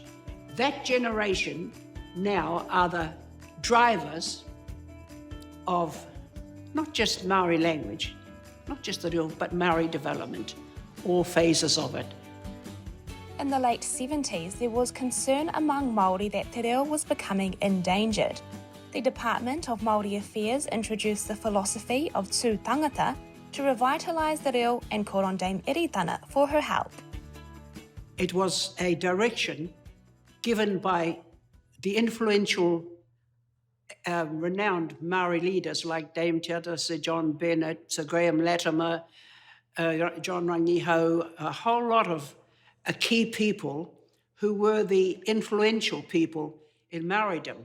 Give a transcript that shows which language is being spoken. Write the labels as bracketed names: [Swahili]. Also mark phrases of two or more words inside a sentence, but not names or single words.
[English] That generation now are the drivers of not just Maori language, not just the real, but Maori development, all phases of it. In the late 70s, there was concern among Māori that [Māori] te reo [English] was becoming endangered. The Department of Māori Affairs introduced the philosophy of [Māori] tū tangata [English] to revitalise the reo and called on Dame Iritana for her help. It was a direction given by the influential, renowned Maori leaders like Dame Te Ata, Sir John Bennett, Sir Graham Latimer, John Rangiho, a whole lot of key people who were the influential people in Maoridom.